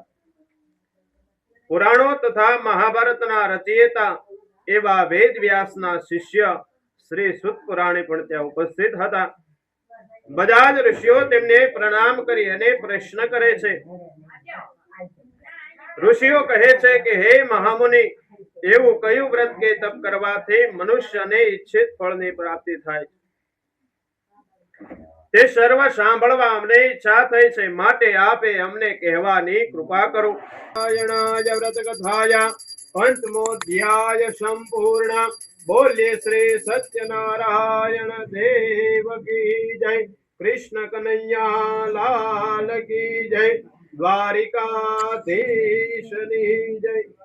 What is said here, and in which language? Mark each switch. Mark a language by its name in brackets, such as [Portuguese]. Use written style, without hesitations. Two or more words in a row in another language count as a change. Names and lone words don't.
[Gujarati] પુરાણો તથા મહાભારતના રચયિતા એવા વેદ વ્યાસના શિષ્ય શ્રી સુત પુરાણે પણ ત્યા ઉપસ્થિત હતા। બધા જ ઋષિઓ તેમને પ્રણામ કરી અને પ્રશ્ન કરે છે। ઋષિઓ કહે છે કે હે મહામુનિ, એવું કયું વ્રત કે તપ કરવાથી મનુષ્યને ઈચ્છિત ફળની પ્રાપ્તિ થાય છે? તે સર્વ સાંભળવા અમને ઈચ્છા થઈ છે, માટે આપે અમને કહેવાની કૃપા કરો। [Sanskrit] નારાયણાય વ્રત કથાય પંચમોધ્યાય સંપૂર્ણ। [Gujarati] બોલ્યે શ્રી સત્યનારાયણ દેવ [Hindi] की जय। कृष्ण कन्हैया लाल की जय। [Gujarati] દ્વારિકાધીશની જય।